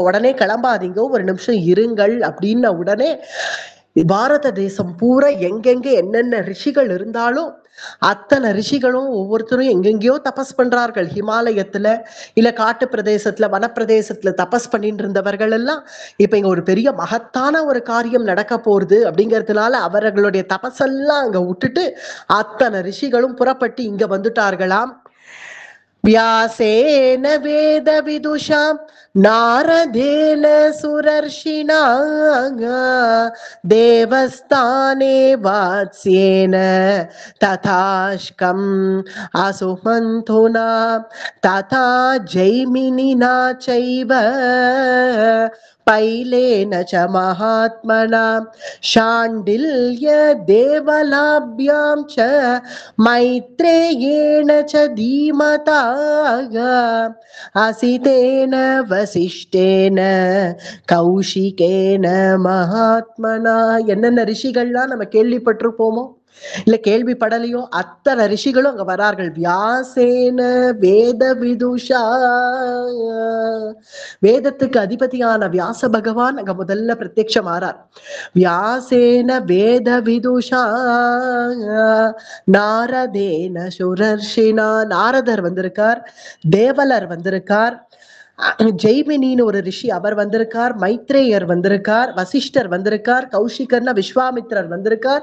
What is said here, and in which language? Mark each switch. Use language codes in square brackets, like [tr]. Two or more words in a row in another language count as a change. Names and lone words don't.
[ta] இப்ப உடனே கிளம்பாதீங்க, ஒரு நிமிஷம் இருங்கள் அப்படின்ன உடனே பாரத தேசம் பூரா எங்கெங்க என்னென்ன ரிஷிகள் இருந்தாலும் அத்தனை ரிஷிகளும் ஒவ்வொருத்தரும் எங்கெங்கயோ தபஸ் பண்றார்கள். ஹிமாலயத்துல இல்ல காட்டு பிரதேசத்துல வனப்பிரதேசத்துல தபஸ் பண்ணிட்டு இருந்தவர்கள் எல்லாம் இப்ப இங்க ஒரு பெரிய மகத்தான ஒரு காரியம் நடக்க போகுது அப்படிங்கிறதுனால அவர்களுடைய தபஸெல்லாம் அங்க விட்டுட்டு அத்தனை ரிஷிகளும் புறப்பட்டு இங்க வந்துட்டார்களாம். [sa] व्यासेन वेद विदुषा नारदेन सुरर्षिणा देवस्थाने वात्स्येन तथाश्कम् असुमन्थुना तथा जैमिनिना चैव पैलेन च महात्मना शाण्डिल्य देवलाभ्यां च मैत्रेयेण च धीमता असितेन वसिष्ठेन कौशिकेन महात्मना. [ta] என்னென்ன ரிஷிகள்லாம் நம்ம கேள்விப்பட்டிருப்போமோ இல்ல கேள்விப்படலையோ அத்தனை ரிஷிகளும் அங்க வரார்கள். [sa] व्यासेन वेद विदुषा, [ta] வேதத்துக்கு அதிபதியான வியாச பகவான் அங்க முதல்ல பிரத்யட்சமாறார். [sa] व्यासेन वेद विदुषा नारदेन सुरर्षिणा, [ta] நாரதர் வந்திருக்கார், தேவலர் வந்திருக்கார், ஜெய்மினின்னு ஒரு ரிஷி அவர் வந்திருக்கார், மைத்ரேயர் வந்திருக்கார், வசிஷ்டர் வந்திருக்கார், கௌஷிகர்னா விஸ்வாமித்திரர் வந்திருக்கார்.